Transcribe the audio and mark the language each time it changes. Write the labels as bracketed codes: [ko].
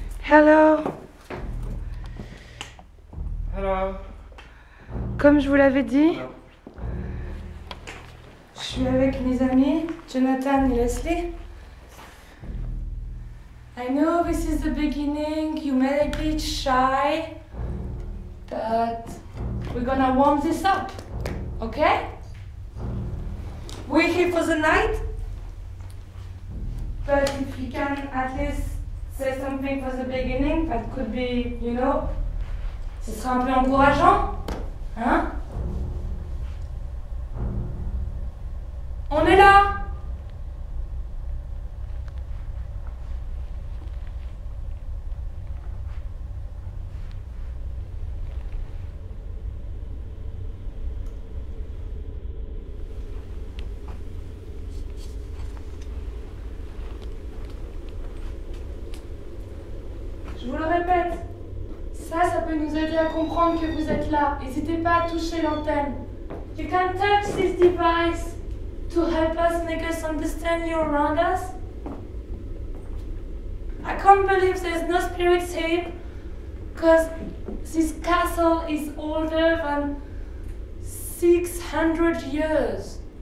[en] Hello. Hello. [fr] Comme je vous l'avais dit, [en] Hello. [fr] je suis avec mes amis Jonathan et Leslie. [en] I know this is the beginning, you may be shy, but we're gonna warm this up, okay? We're here for the night, but if you can at least say something for the beginning, that could be, you know, [fr] ce sera un peu encourageant, hein? On est là! Je vous le répète, ça peut nous aider à comprendre que vous êtes là. N'hésitez pas à toucher l'antenne. [en] You can touch this device to help us make us understand you around us. I can't believe there's no spirits here, because this castle is older than 600 years.